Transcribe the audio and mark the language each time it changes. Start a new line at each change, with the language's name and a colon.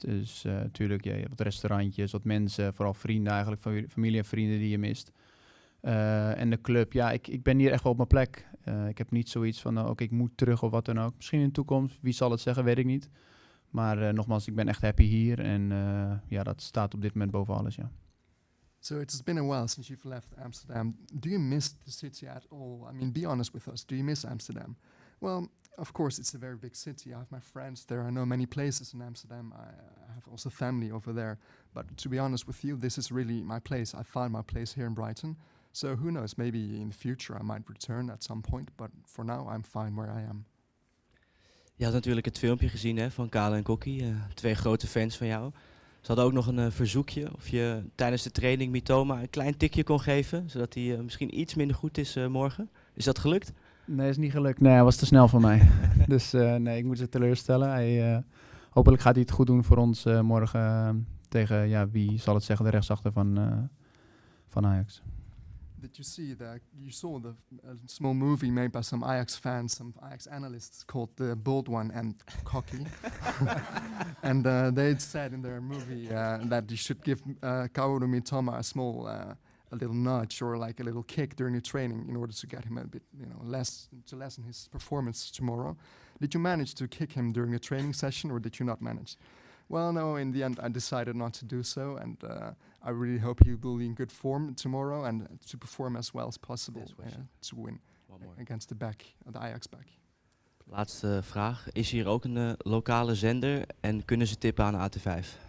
Dutch: Dus natuurlijk, je hebt wat restaurantjes, wat mensen, vooral vrienden eigenlijk, familie en vrienden die je mist. En de club, ja, ik ben hier echt wel op mijn plek. Ik heb niet zoiets van, oké, ik moet terug of wat dan ook. Misschien in de toekomst, wie zal het zeggen, weet ik niet. Maar nogmaals, ik ben echt happy hier en ja, dat staat op dit moment boven alles, ja.
English: So it's been a while since you've left Amsterdam. Do you miss the city at all? I mean, be honest with us. Do you miss Amsterdam? Well, of course, it's a very big city. I have my friends there. I know many places in Amsterdam. I have also family over there. But to be honest with you, this is really my place. I found my place here in Brighton. So who knows, maybe in the future I might return at some point. But for now, I'm fine where I am.
Dutch: Je had natuurlijk het filmpje gezien hè, van Kale en Kokkie. 2 grote fans van jou. Ze hadden ook nog een verzoekje of je tijdens de training Mitoma een klein tikje kon geven. Zodat hij misschien iets minder goed is morgen. Is dat gelukt? Nee, is niet gelukt. Nee, hij was te snel voor mij. Dus nee, ik moet ze teleurstellen. Hopelijk gaat hij het goed doen voor ons morgen tegen, ja, wie zal het zeggen, de rechtsachter van Ajax.
English: Did you saw the small movie made by some Ajax fans, some Ajax analysts called The Bold One and Cocky. And they said in their movie that you should give Kaoru Mitoma a small, a little nudge or like a little kick during the training in order to get him a bit, to lessen his performance tomorrow. Did you manage to kick him during the training session or did you not manage? Well, no, in the end I decided not to do so, and I really hope he will be in good form tomorrow and to perform as well as possible to win against the Ajax back.
Dutch: Laatste vraag. Is hier ook een lokale zender en kunnen ze tippen aan AT5?